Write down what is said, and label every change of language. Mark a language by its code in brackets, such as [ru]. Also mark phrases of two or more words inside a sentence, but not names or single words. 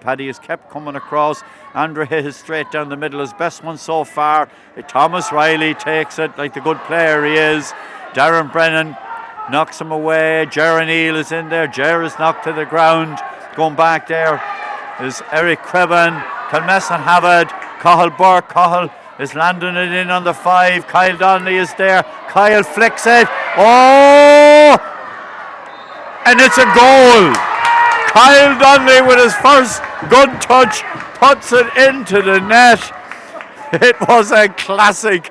[en] Paddy has kept coming across. Andrew hit it straight down the middle. His best one so far. Thomas Riley takes it like the good player he is. Darren Brennan knocks him away. Ger Neal is in there. Ger is knocked to the ground. Going back there is Eric Creban. Kilmessan have it. Cathal Burke. Cathal is landing it in on the 5. Kyle Donnelly is there. Kyle flicks it. Oh! and it's a goal. Kyle Donnelly with his first good touch puts it into the net. It was a classic.